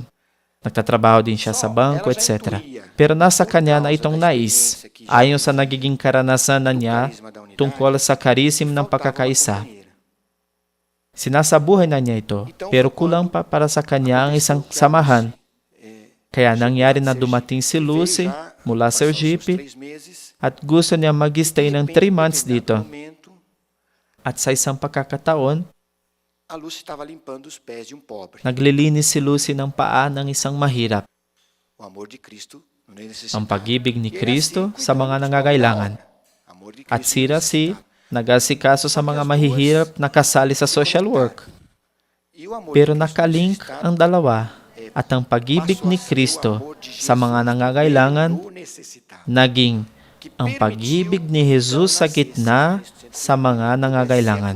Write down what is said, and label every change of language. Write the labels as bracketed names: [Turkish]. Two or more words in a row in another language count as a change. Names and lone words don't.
[Filipino] Nagtatrabaho din siya sa bangko, etc. Pero nasa kanya na itong nais, ayon sa nagiging karanasan na niya tungkol sa karism ng pagkakaisa. Sinasabuhay na niya ito, pero kulang pa para sa kanya ang isang samahan. Kaya nangyari na dumating si Lucy mula sa Sergipe at gusto niya mag-stay ng 3 months dito. At sa isang pagkakataon, [Portuguese] a Lúcia estava limpando os pés de um pobre. [Filipino] naglilinis si Lucy ng paa ng isang mahirap. [Portuguese] O amor de Cristo no [Filipino] Ang pag-ibig ni Kristo sa mga nangangailangan. At si Raci, nag-asikaso sa mga mahihirap na kasali sa [English] social work. [Filipino] Pero nakalink ang dalawa at ang pag-ibig ni Kristo sa mga nangangailangan naging ang pag-ibig ni Jesus sa gitna sa mga nangangailangan.